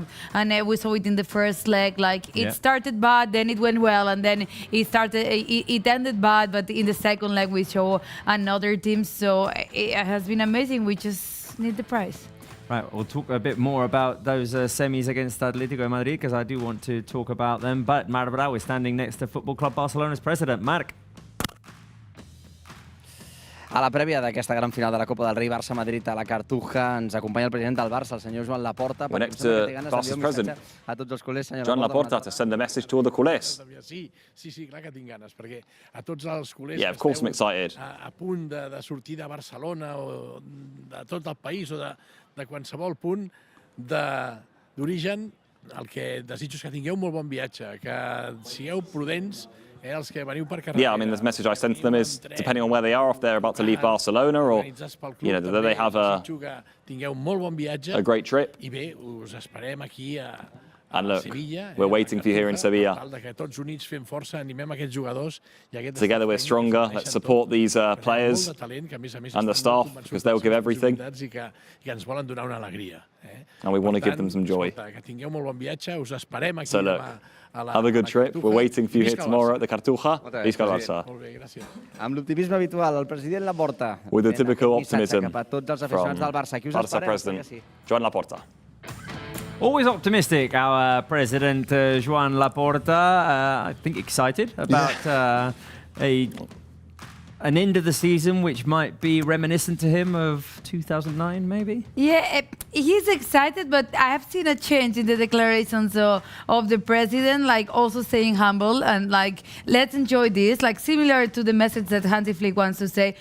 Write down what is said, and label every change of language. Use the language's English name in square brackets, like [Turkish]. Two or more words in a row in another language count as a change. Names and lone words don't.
[English] And we saw it in the first leg, like it started bad, then it went well, and then it ended bad, but in the second leg we show another team. So it has been amazing. We just need the prize. Right, we'll talk a bit more about those semis against Atletico de Madrid, because I do want to talk about them. But Marc Brau is standing next to Football Club Barcelona's president. Marc. [Catalan] A la prèvia d'aquesta gran final de la Copa del Rei, Barça-Madrid a la Cartuja, ens acompanya el president del Barça, el senyor Joan Laporta. [English] We're next to Barça's president, [Catalan] a tots els culers, senyor Joan Laporta, [English] to send a message to all the culers. [Catalan] Sí, clar que tinc ganes, perquè a tots els culers [English] Yeah, of course I'm excited. [Catalan] a punt de sortir de Barcelona o de tot el país o de qualsevol punt d'origen, el que desitjo és que tingueu molt bon viatge, que sigueu prudents, els que veniu per carretera. [English] Yeah, I mean, the message I send to them is, depending on where they are, if they're about to leave Barcelona or, you know, that they have [Catalan] desitjo que tingueu molt bon viatge [English] a great trip. [Catalan] I bé, us esperem aquí a [English] And look, Sevilla, we're waiting for you here in Sevilla. [Catalan] que tots units fem força, animem aquests jugadors. [English] Together we're stronger. Let's support these players and the staff, because they'll give everything. [Catalan] I que ens volen donar una alegria. [English] And we want to give them some joy. [Catalan] Que tingueu molt bon viatge, us esperem aquí [English] So look, have a good trip. We're waiting for you here tomorrow at the Cartuja. [Catalan] Visca el Barça. Amb l'optimisme habitual, el president Laporta. [English] With the typical optimism [Catalan] cap a tots els aficionats del Barça. Aquí us Barça esperem, president Joan Laporta. [English] Always optimistic, our president, Joan Laporta. I think excited about an end of the season which might be reminiscent to him of 2009, maybe? Yeah, he's excited, but I have seen a change in the declarations of the president, like also saying humble and like, let's enjoy this, like similar to the message that Hansi Flick wants to say.